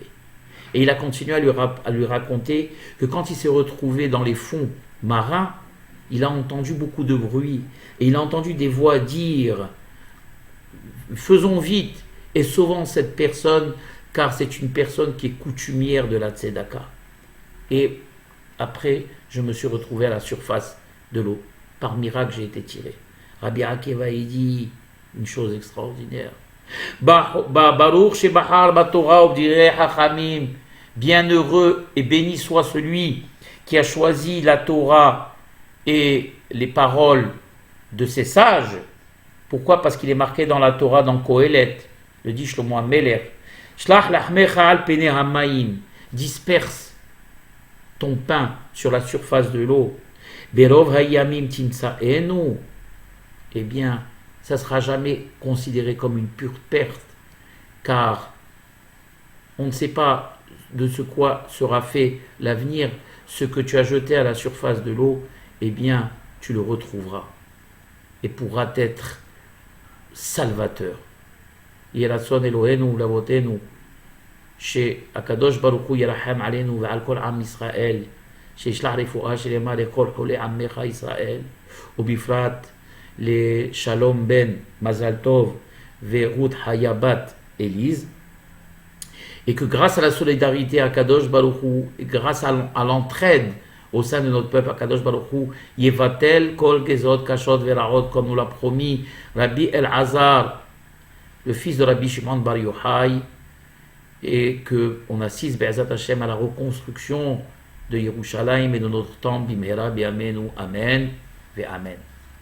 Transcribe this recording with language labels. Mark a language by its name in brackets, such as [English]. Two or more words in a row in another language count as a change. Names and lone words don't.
[French] Et il a continué à lui raconter que quand il s'est retrouvé dans les fonds marins, il a entendu beaucoup de bruit et il a entendu des voix dire « Faisons vite et sauvons cette personne car c'est une personne qui est coutumière de la tzedaka. » Et après, je me suis retrouvé à la surface de l'eau. Par miracle, j'ai été tiré. Rabbi Akiva, il dit une chose extraordinaire. [Hebrew] ברוך שבחר בתורה ובדברי חכמים. [French] Bienheureux et béni soit celui qui a choisi la Torah et les paroles de ses sages. Pourquoi? Parce qu'il est marqué dans la Torah, dans Kohelet, le dit Shlomo HaMelech. [Hebrew] שלח לחמך על פני המים, [French] disperse ton pain sur la surface de l'eau. [Hebrew] ברוב הימים תמצאנו, [French] eh bien, ça ne sera jamais considéré comme une pure perte, car on ne sait pas de ce quoi sera fait l'avenir. Ce que tu as jeté à la surface de l'eau, eh bien, tu le retrouveras et pourra être salvateur. [Hebrew] רצון אלהינו לאבותינו, שהקדוש ברוך הוא ירחם עלינו ועל כל עם ישראל, שישלח רפואה שלמה לכל חולי עמך ישראל, ובפרט לשלום בן מזל טוב ורות חיה בת [French] élise, et que grâce à la solidarité à [Hebrew] קדוש ברוך הוא, [French] et grâce à l'entraide au sein de notre peuple, à [Hebrew] קדוש ברוך הוא, יבטל כל גזרות קשות ורעות, [French] comme nous l'a promis Rabbi El-Hazar, le fils de Rabbi Shimon Bar Yochai, et qu'on assiste [Hebrew] בעזרת השם [French] à la reconstruction de Yerushalayim et de notre temple, [Hebrew] במהרה בימינו אמן ואמן.